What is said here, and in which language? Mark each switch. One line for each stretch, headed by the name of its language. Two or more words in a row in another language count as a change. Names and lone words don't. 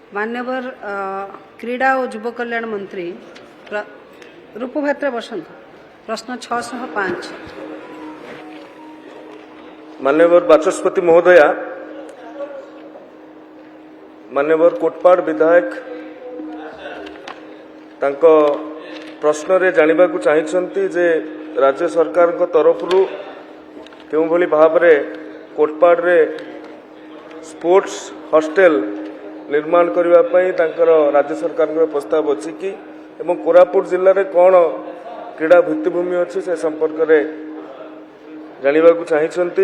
Odia: ମାନ୍ୟବର କ୍ରୀଡ଼ା ଆଉ ଯୁବ କଲ୍ୟାଣ ମନ୍ତ୍ରୀ ରୂପଭାତ୍ରା ବସନ୍ତ ପ୍ରଶ୍ନ 605। ମାନ୍ୟବର ବାଚସ୍ପତି ମହୋଦୟା, ମାନ୍ୟବର କୋଟପାଡ଼ ବିଧାୟକ ତାଙ୍କ ପ୍ରଶ୍ନ ରେ ଜାଣିବା କୁ ଚାହୁଁଛନ୍ତି ଯେ ରାଜ୍ୟ ସରକାର କୁ ତରଫରୁ କେଉଁ ଭଳି ଭାବରେ କୋଟପାଡ଼ ରେ
English: sports hostel
Odia: ନିର୍ମାଣ କରିବା ପାଇଁ ତାଙ୍କର ରାଜ୍ୟ ସରକାର କୁ ପ୍ରସ୍ତାବ ଅଛି କି ଏବଂ କୋରାପୁଟ ଜିଲ୍ଲା ରେ କେଉଁ କ୍ରୀଡ଼ା ଭିତ୍ତିଭୂମି ଅଛି ସେ ସମ୍ପର୍କ ରେ ଜାଣିବା କୁ ଚାହୁଁଛନ୍ତି।